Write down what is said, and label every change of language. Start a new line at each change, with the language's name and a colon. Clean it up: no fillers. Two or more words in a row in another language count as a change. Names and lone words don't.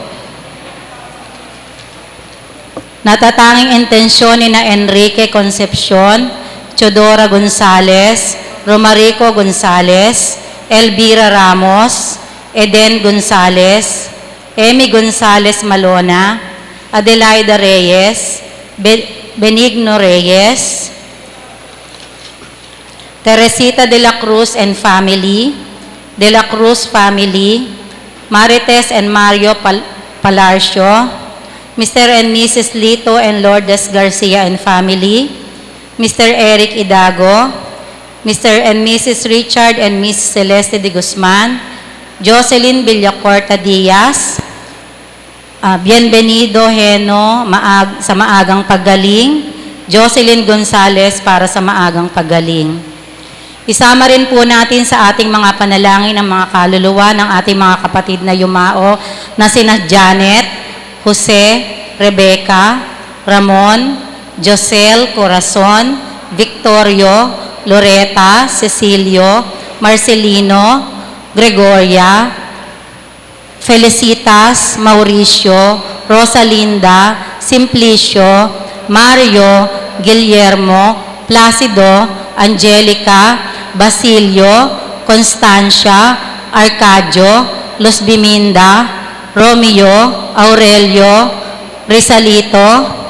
Filipino: natatanging intensyon ni na Enrique Concepcion, Chodora Gonzales, Romarico Gonzales, Elvira Ramos, Eden Gonzales, Amy Gonzales Malona, Adelaida Reyes, Benigno Reyes,
English: Teresita de la Cruz and family, De la Cruz family, Marites and Mario Palarcio, Mr. and Mrs. Lito and Lourdes Garcia and family, Mr. Eric Idago, Mr. and Mrs.
Filipino: Richard
English: and Miss
Filipino: Celeste de Guzman, Jocelyn Villacorta Diaz, Bienvenido Heno sa maagang paggaling, Jocelyn Gonzales para sa maagang paggaling. Isama rin po natin sa ating mga panalangin ng mga kaluluwa ng ating mga kapatid na yumao na sina Janet, Jose, Rebecca, Ramon, Josel, Corazon, Victorio, Loreta, Cecilio, Marcelino, Gregoria, Felicitas, Mauricio, Rosalinda, Simplicio, Mario, Guillermo, Placido, Angelica, Basilio, Constancia, Arcadio, Los Biminda, Romeo, Aurelio, Rizalito,